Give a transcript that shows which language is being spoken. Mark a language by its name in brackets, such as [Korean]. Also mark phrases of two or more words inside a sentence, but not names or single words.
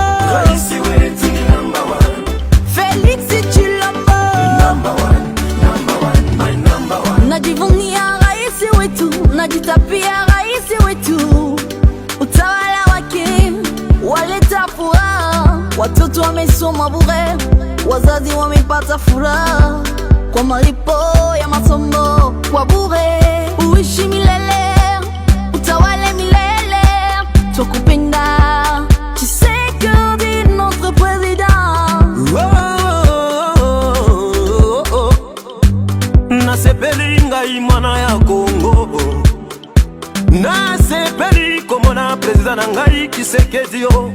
[Swahili] Raisi wetu ni [English] number one. [Swahili] Félix Tshilombo. [English] Number one, my number one. [Swahili] Najivunia raisi wetu, najitapia raisi wetu. Utawala wake waleta furaha, watoto wamesoma bure, wazazi wamepata furaha kwa malipo ya masomo kwa bure. Uishi milele Tokupenda, [French] Tshisekedi notre président. [Lingala] Nasepeli ngai mwana ya Congo, nasepeli komona président na ngai Tshisekedi yo.